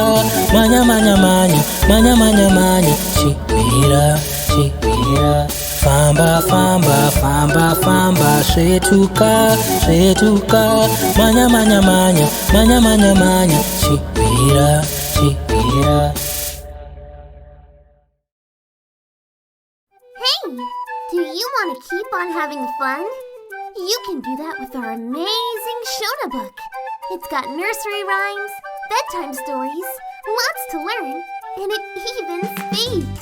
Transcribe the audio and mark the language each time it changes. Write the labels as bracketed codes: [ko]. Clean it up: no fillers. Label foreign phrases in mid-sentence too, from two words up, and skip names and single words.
[sn] manya manya manya manya manya manya chimira chimira famba famba famba famba svetuka svetuka manya manya manya manya manya manya chimira chimira. [en] Hey, do you want to keep on having fun? You can do that with our amazing Shona book. It's got nursery rhymes, bedtime stories, lots to learn, and it even speaks.